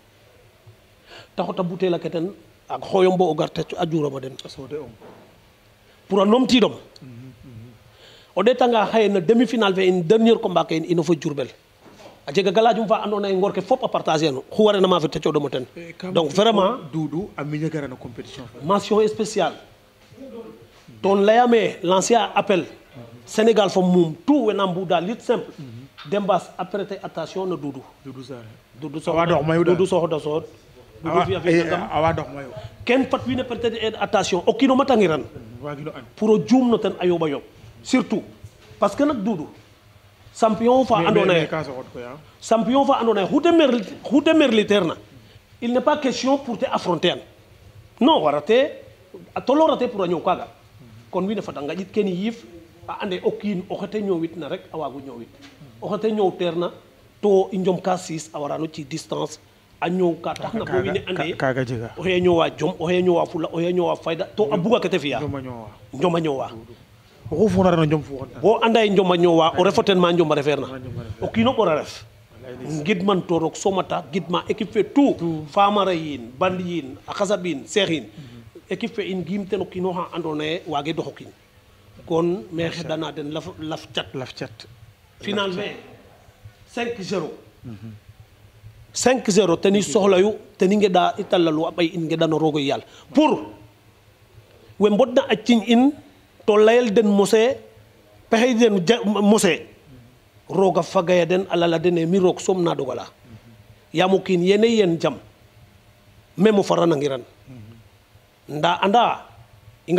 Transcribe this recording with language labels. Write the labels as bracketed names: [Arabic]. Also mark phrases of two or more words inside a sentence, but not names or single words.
[Serer] ta xota bouteille ake ten a xooyom bo o gar a juurama den pour a numtiidom o ɗeetanga xaye no [French] demi finale [Serer] fe in [French] dernier combat [Serer] ke in ino fo Diourbel a jega galajum fa andoona yee ngoor ke fop a partager no xu warena ma fe te cooɗomo ten [French] donc vraiment [Serer] Doudou a miña gara no compétition [French] mention spéciale [Serer] ton layame [French] lancé appel [Serer] Sénégal fo mum tout wena mbuda lutte simple Dembas a [French] prêter attention [Serer] no Doudou soxoda sood awa dox mayo ken fat wiin we [French] prêter attention [Serer] o kiin o matangiran pour o juum no ten a yooɓa yooɓ [French] surtout parce que [Serer] nak Doudou champion fa andoona yee xu te méritaire na [French] il n'est pas question pour [Serer] te affronter an non warate a tolorate pour a ñoow kaaga kon wiin we fat a ngaƴit kene yiif a ande o kiin oxe te ñoowit na rek a waagu ñoowit oxe te ñoowteer na to i njom ka siis a warano ci distance a ñoow ka tax na bo wiin we ande kaaga jega oxe ñoowa jom oxe ñoowa fula oxe ñoowa fayda to a buga ke te fi'a njoma ñoowa oxu fuuna no njom fu bo anda ye njoma ñoowa o refo ten ma njoma refeer na o kiino ɓor a ref ngidman to roog somata gidma équipe fe tout Famara yiin Bandi yiin a Xasab yiin Cheikh yiin équipe fe in giim ten o kiino xa andoona yee waage doxo kiin kon me xeɗana den laf cat [French] final mais [Serer] 5-0 5-0 te ni soxlayu te ni ngeɗa i tallalu a ɓay in ngeɗano roog o yaal pour we mbodna a ciñ in to layel den mose pexey den mose rooga fagaya den a lala den e mi roog soom na dogala yaam o kiin yene yen jam même o faranangiran nda anda i